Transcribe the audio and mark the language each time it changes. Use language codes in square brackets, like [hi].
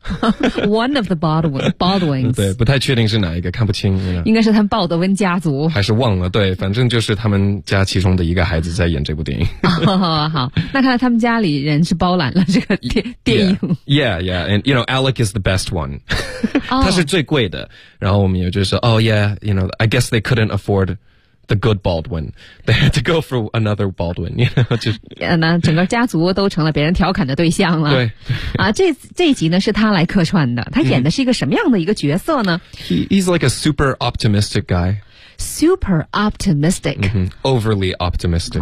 [en] one of the Baldwins， [zh] 对，不太确定是哪一个，看不清， [en] you know? [zh] 应该是他们鲍德温家族，还是忘了，对，反正就是他们家其中的一个孩子在演这部电影。、好，那看来他们家里人是包揽了这个电影。 [en] Yeah, yeah, and you know Alec is the best one， [zh] 他是最贵的。然后我们也就说 [en] ，Oh yeah, you know, I guess they couldn't afford。 The good Baldwin. They had to go for another Baldwin. You know, [zh] 整个家族都成了别人调侃的对象了。对。啊，这一集呢是他来客串的。他演的是一个什么样的一个角色呢？ [en] He's like a super optimistic guy. Super optimistic.、 Mm-hmm. Overly optimistic.